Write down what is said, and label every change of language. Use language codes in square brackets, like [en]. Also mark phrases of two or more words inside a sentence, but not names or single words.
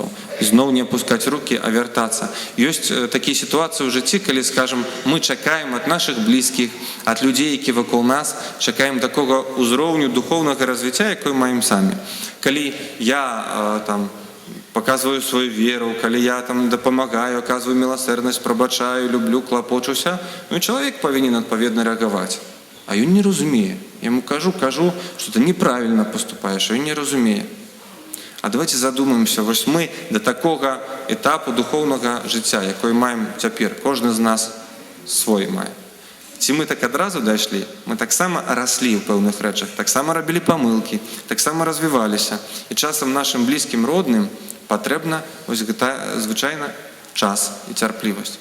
[be] Зноў не апускаць рукі, а вяртацца. Ёсць такія сітуацыі ў жыцці, калі, скажам, мы чакаем ад нашых блізкіх, ад людзей, які вакол нас, чакаем такога ўзроўню духоўнага развіцця, якое маем самі. Калі я паказваю сваю веру, калі я дапамагаю, аказваю міласэрнасць, прабачаю, люблю, клапочуся, чалавек павінен адпаведна рэагаваць. А ён не разумее. [ru] Я ему кажу, что ты неправильно поступаешь, а он [be] не разумее. [ru] А давайте задумаемся, вось мы до такого этапу духовного [be] жыцця, якой маем цяпер, кожны з нас свой мае. Ці мы так адразу дайшлі? Мы таксама раслі ў пэўных рэчах, таксама рабілі памылкі, таксама развіваліся. І часам нашим блізкім родным патрэбна вось гэта звычайна час і цярплівасць.